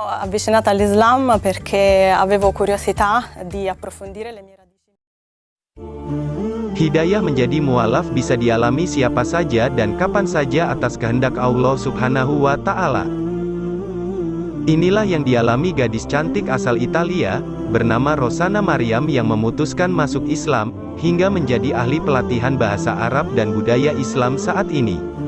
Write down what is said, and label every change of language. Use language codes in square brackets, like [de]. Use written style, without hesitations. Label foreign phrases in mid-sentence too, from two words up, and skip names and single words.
[it] avvicinata all'Islam perché avevo curiosità di approfondire le mie radici. [id] Hidayah menjadi mualaf bisa dialami siapa saja dan kapan saja atas kehendak Allah Subhanahu wa Ta'ala. Inilah yang dialami gadis cantik asal Italia, bernama Rosanna Maryam yang memutuskan masuk Islam, hingga menjadi ahli pelatihan bahasa Arab dan budaya Islam saat ini.